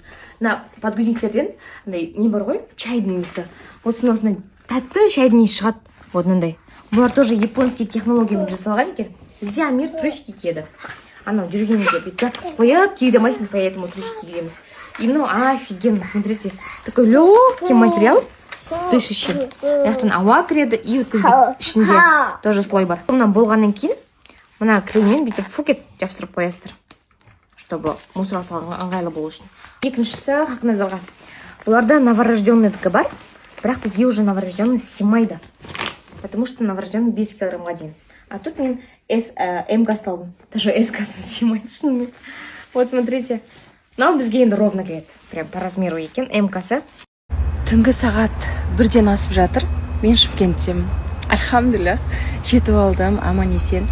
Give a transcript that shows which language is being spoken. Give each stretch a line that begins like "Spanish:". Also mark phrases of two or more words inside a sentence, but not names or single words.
Kazakh: Мына подгузниктерден не бар ғой, чайдың иісі. Вот осындай тәтті чайдың иісі шығады. Вот мынандай. Бұлар
Russian: тоже японский
Kazakh: технологиямен жасалған екен. Бізде Амир трусики киеді. Анау жүргенде бүйтіп жатқызып қойып, киге алмайсың, поэтому трусики киеміз.
Russian: И мынау офигенно, смотрите, такой легкий материал, дышащий.
Kazakh: Яқтан ауа кіреді, и өткізбейді. Ішінде тоже слой бар. Мына болғаннан кейін, мына креммен бүйтіп фукет жабыстырып қоясыздар, чтобы мусорға салғанға ыңғайлы болу үшін. Екіншісі Хақназарға. Бұларда новорожденныйдікі бар, бірақ бізге
Russian: уже новорожденный
Kazakh: сыймайды.
Russian: Потому что новорожденный
Kazakh: 5 килограммға дейін.
Russian: А тут
Kazakh: мен М-касын алдым. Даже С-касын сыймайды шынымен.
Russian: Вот смотрите.
Kazakh: Мынау бізге енді ровно келеді.
Russian: Прям по размеру
Kazakh: екен. М-касы. Түнгі сағат 1-ден асып жатыр. Мен Шымкенттемін. Альхамдулилля, жетіп алдым, аман есен.